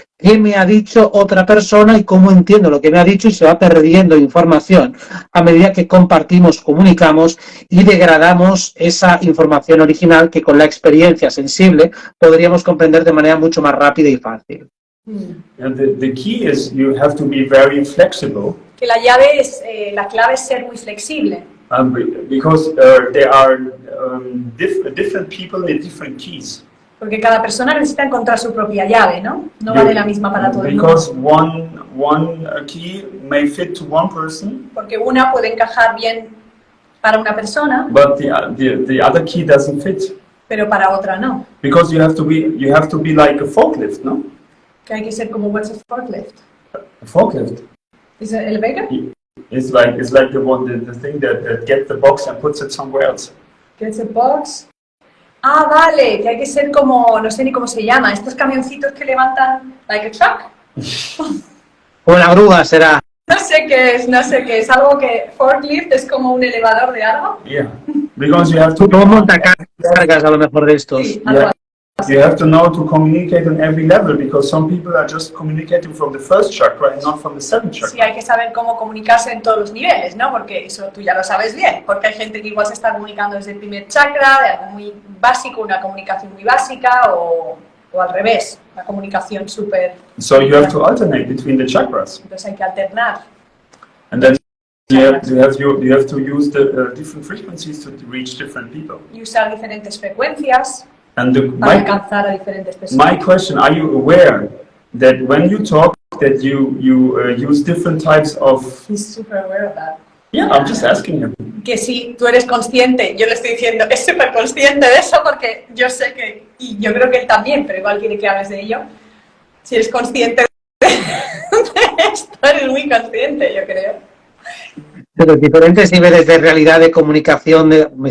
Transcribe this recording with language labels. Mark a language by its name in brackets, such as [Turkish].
[Spanish] ¿Qué me ha dicho otra persona y cómo entiendo lo que me ha dicho? Y se va perdiendo información a medida que compartimos, comunicamos y degradamos esa información original que con la experiencia sensible podríamos comprender de manera mucho más rápida y fácil. [English] And the key is you have to be very flexible, [Spanish] Que la llave es, la clave es ser muy flexible. [English] because there are different people in different keys. [Spanish] Porque cada persona necesita encontrar su propia llave, ¿no? No vale la misma para todo el mundo. [English] Because one key may fit to one person, [Spanish] Porque una puede encajar bien para una persona, [English] but the other key doesn't fit. [Spanish] pero para otra no. [English] Because you have to be like a forklift, no? [Spanish] Que hay que ser como [English] what's a forklift? A forklift. [Spanish] ¿Es el elevator? [English] It's like the thing that gets the box and puts it somewhere else. Gets a box. [Spanish] Ah, vale, que hay que ser como, no sé ni cómo se llama, estos camioncitos que levantan, [English] like a truck. [Spanish] O la grúa será. No sé qué es, algo que forklift es como un elevador de algo. [English] Yeah, because you have to. [Spanish] Como montacargas a lo mejor de estos. Sí, algo así. [English] You have to know to communicate on every level, because some people are just communicating from the first chakra and not from the seventh chakra. [Spanish] Sí, hay que saber cómo comunicarse en todos los niveles, ¿no? Porque eso tú ya lo sabes bien, porque hay gente que igual se está comunicando desde el primer chakra, de algo muy básico, una comunicación muy básica, o al revés, una comunicación súper... [English] So you have to alternate between the chakras, [Spanish] Entonces hay que alternar. [English] and then you have to use the different frequencies to reach different people. [Spanish] Y usar diferentes frecuencias [English] And [Spanish] para alcanzar a diferentes [English] my [Spanish] personas. [English] question: are you aware that when you talk, that you use different types of? He's super aware of that. Yeah, I'm just asking him. [Spanish] que si tú eres consciente, yo le estoy diciendo, es súper consciente de eso porque yo sé que, y yo creo que él también, pero igual quiere que hables de ello, si eres consciente de esto, eres muy consciente, yo creo. De los diferentes niveles de realidad, de comunicación, sí,